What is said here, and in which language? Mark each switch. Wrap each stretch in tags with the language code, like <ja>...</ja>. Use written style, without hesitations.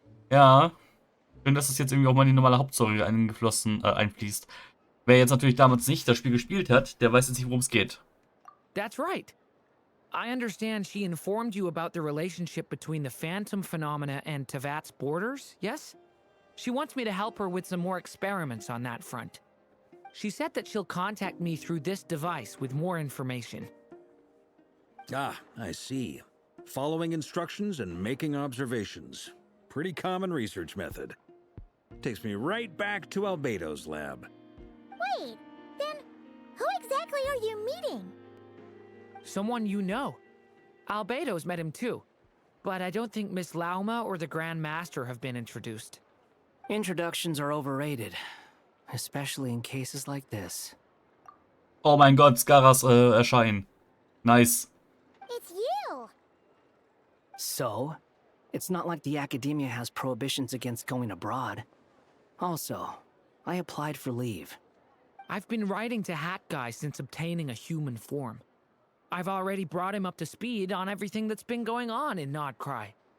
<de>Ja, schön, dass das jetzt irgendwie auch mal in die normale Hauptstory einfließt. Wer jetzt natürlich damals nicht das Spiel gespielt hat, der weiß jetzt nicht, worum es geht.</de> <en>That's right. I understand she informed you about the relationship between the Phantom phenomena and Tevat's borders, yes? She wants me to help her with some more experiments on that front. She said that she'll contact me through this device with more information. Ah, I see. Following instructions and making observations. Pretty common research method. Takes me right back to Albedo's lab. Wait, then who exactly are you meeting? Someone you know. Albedo's met him too. But I don't think Miss Lauma or the Grand Master have been introduced. Introductions are overrated, especially in cases like this.</en> <de>Oh mein Gott, Skaras erscheinen.</de> <en>Nice. It's you! So, it's not like the academia has prohibitions against going abroad. Also, I applied for leave. I've been writing to Hat Guy since obtaining a human form. I've already brought him up to speed on everything that's been going on in Krai.</en>